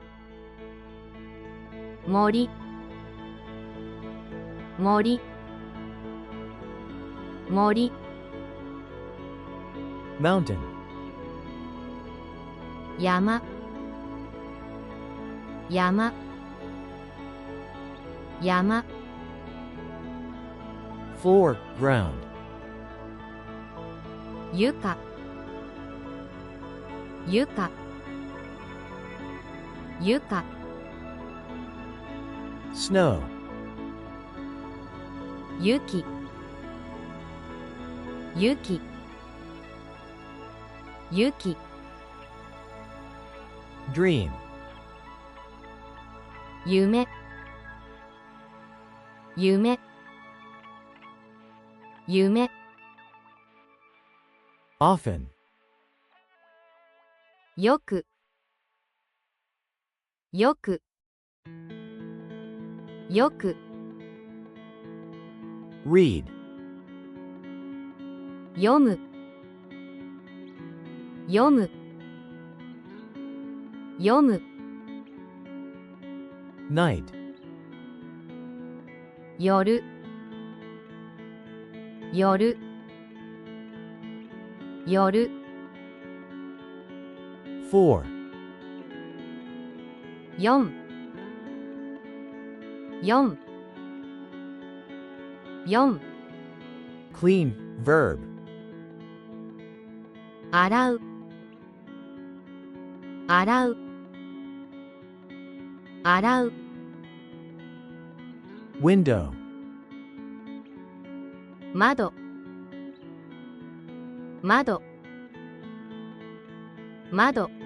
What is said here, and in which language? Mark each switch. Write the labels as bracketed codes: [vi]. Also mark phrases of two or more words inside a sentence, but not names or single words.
[ja] 森森森 mountain, 山山山 [en] floor, ground, [ja] 床床床 snow, 雪雪雪 dream, 夢夢夢 often, よくよくよく read, 読む読む読む night, 夜夜夜 4, 四四四 [en] clean, verb, [ja] 洗う洗う洗う window, 窓窓窓